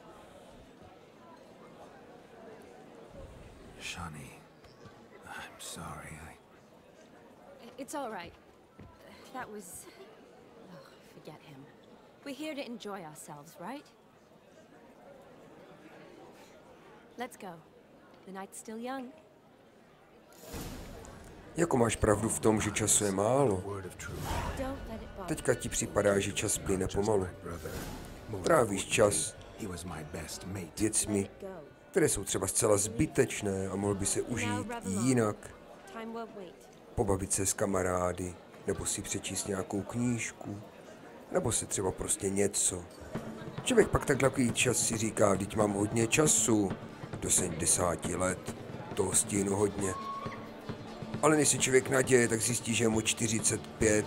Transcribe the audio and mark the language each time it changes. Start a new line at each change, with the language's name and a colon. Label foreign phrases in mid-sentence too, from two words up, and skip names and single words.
English: Shani, I'm sorry. It's all right. That was... Oh, forget him. We're here to enjoy ourselves, right? Let's go. The night's still young.
Czech: Jako máš pravdu v tom, že času je málo.
English: Don't let it bother.
Czech: Teďka ti připadá, že čas plyne pomalu. Trávíš čas věcmi, které jsou třeba zcela zbytečné a mohl by se užít jinak.
English: Time won't wait.
Czech: Pobavit se s kamarády, nebo si přečíst nějakou knížku, nebo si třeba prostě něco. Člověk pak takový čas si říká, vždyť mám hodně času, do 70 let, toho stihnu hodně. Ale když si člověk naděje, tak zjistí, že je mu 45.